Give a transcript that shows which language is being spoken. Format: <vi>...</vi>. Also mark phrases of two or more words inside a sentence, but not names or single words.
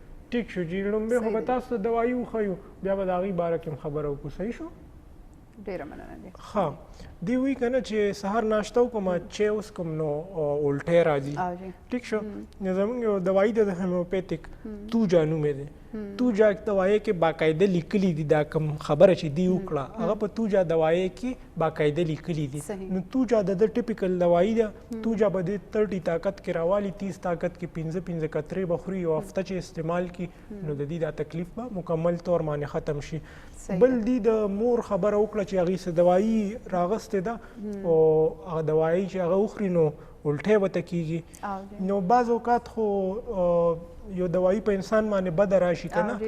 <ps>ټیک شو جی لومبې خو به تاسو ته دوایي وښیو بیا به د هغې باره کې هم خبره وکړو صحیح شو ډېره مننه دی ښه دی وی کنه چې سحر ناشته وکم چې اوس کوم نو الټه راځي ټیک شو نو زمونږ یو دوايي د هومیوپیتیک تو جانو مې ده تو جا دوايي کې باقاعده لیکلي دي دا کوم خبره چې دی وکړه هغه په تو جا دوايي کې باقاعده لیکلي دي نو تو جا د ټیپیکل دوايي ده تو جا به 30 طاقت کې راوالي 30 طاقت کې 15 کترې بخوري او هفته چې استعمال کی نو د دې دا تکلیف به مکمل طور باندې ختم شي بل دی د مور خبره وکړه چې هغه څه دوايي راغسته ده او هغه دوايي چې هغه وخوري نو الټه وته کیږي نو بعض اوقات خو یو دوايي په انسان باندې بد راشي کنه</ps>